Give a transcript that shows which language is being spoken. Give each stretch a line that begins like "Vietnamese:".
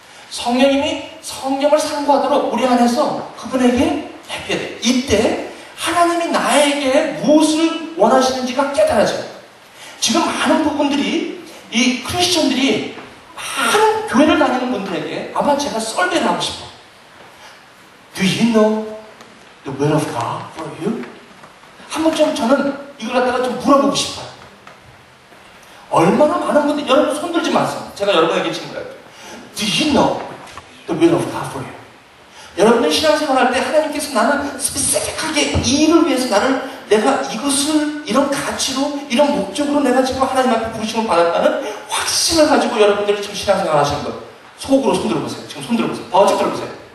Korean: 성령님이 성경을 상고하도록 우리 안에서 그분에게 해줘야 돼요. 이때 하나님이 나에게 무엇을 원하시는지가 깨달아져요. 지금 많은 부분들이 이 크리스천들이 많은 교회를 다니는 분들에게 아마 제가 썰매를 하고 싶어요.
English: Do you know the will of God for you?
Korean: 한번 좀 저는 이걸 갖다가 좀 물어보고 싶어요. 얼마나 많은 분들, 여러분 손 들지 마세요. 제가 여러분에게 지금 거예요.
English: Do you know the will of God for you?
Korean: 여러분들 신앙생활 할 때 하나님께서 나는 스페시픽하게 이 일을 위해서 내가 이것을 이런 가치로 이런 목적으로 내가 지금 하나님 앞에 부르심을 받았다는 확신을 가지고 여러분들이 지금 신앙생활 하시는 거예요. 속으로 손 들어보세요. 지금 손 들어보세요. 버쩍 들어보세요.